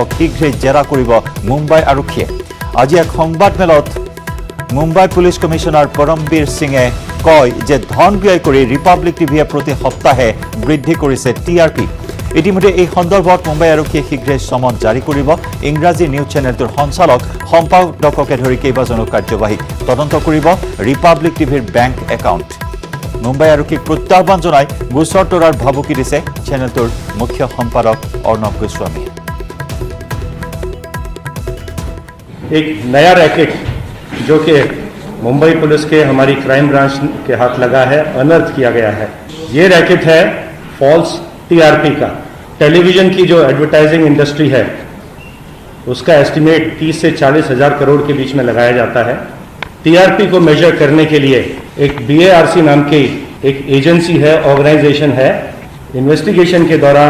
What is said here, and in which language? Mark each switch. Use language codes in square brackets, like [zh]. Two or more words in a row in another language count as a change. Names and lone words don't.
[as] শীঘ্ৰেই জেৰা কৰিব মুম্বাই আৰক্ষীয়ে আজি এক সংবাদমেলত মুম্বাই পুলিচ কমিশনাৰ পৰমবীৰ সিঙে কয় যে ধন ব্যয় কৰি ৰিপাব্লিক টিভিয়ে প্ৰতি সপ্তাহে বৃদ্ধি কৰিছে টিআৰপি ইতিমধ্যে এই সন্দৰ্ভত মুম্বাই আৰক্ষীয়ে শীঘ্ৰেই সমন জাৰি কৰিব ইংৰাজী নিউজ চেনেলটোৰ সঞ্চালক সম্পাদককে ধৰি কেইবাজনো কাৰ্যবাহী তদন্ত কৰিব ৰিপাব্লিক টিভিৰ [en] bank account [as] মুম্বাই আৰক্ষীক প্ৰত্যাহ্বান জনাই গোচৰ তৰাৰ ভাবুকি দিছে চেনেলটোৰ মুখ্য সম্পাদক অৰ্ণৱ গোস্বামী [hi] एक नया रैकेट जो कि मुंबई पुलिस के हमारी [en] crime branch [hi] के हाथ लगा है अनर्थ किया गया है ये रैकेट है [en] false TRP [hi] का टेलीविजन की जो [en] advertising industry [hi] है उसका एस्टिमेट 30 से 40 हजार करोड़ के बीच में लगाया जाता है टीआरपी को मेजर करने के लिए एक बीएआरसी नाम की एक एजेंसी है ऑर्गेनाइजेशन है इन्वेस्टिगेशन के दौरान